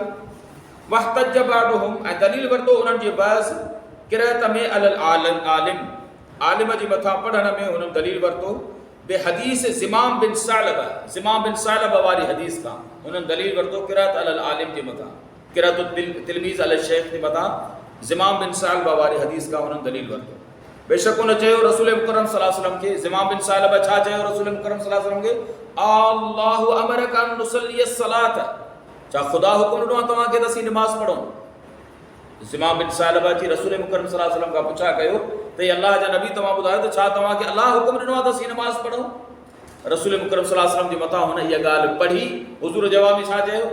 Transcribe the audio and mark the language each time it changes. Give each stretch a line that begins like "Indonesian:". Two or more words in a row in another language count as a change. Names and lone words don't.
Arabic: واحتج بعضهم,
Sindhi: ऐं दलील वरितो उन्हनि जे बहस क़िराअत में अल आलिम, आलिम जे मथां पढ़ण में हुननि दलील वरितो बे हदीस ज़िमाम बिन सालबा वारी हदीस खां हुननि दलील वरितो
Arabic: قراءة العالم
Sindhi: जे मथां,
Arabic: قراءة تلميذ الشيخ
Sindhi: जे मथां ज़िमाम बिन सालबा वारी हदीस खां हुननि दलील वरितो। बेशक उन चयो रसूल मुकरम
Arabic: صلى الله عليه وسلم
Sindhi: खे, ज़िमाम बिन सालबा छा चयो रसूल मुकरम
Arabic: صلى الله عليه وسلم
Sindhi: खे?
Arabic: الله أمرك أن نصلي الصلاة,
Sindhi: छा ख़ुदा हुकुम ॾिनो आहे तव्हांखे त असीं नमाज़ पढ़ूं? ज़िमाम बिन सालबा जी रसूल मुकरम
Arabic: صلى الله عليه وسلم
Sindhi: खां पुछा कयो त अल्लाह जा नबी तव्हां ॿुधायो त छा तव्हांखे अल्लाह हुकुम ॾिनो आहे त असीं नमाज़ पढ़ूं? रसूल मुकरम
Arabic: صلى الله عليه وسلم
Sindhi: जे मथां हुन इहा ॻाल्हि पढ़ी, हुज़ूर जवाब में छा चयो?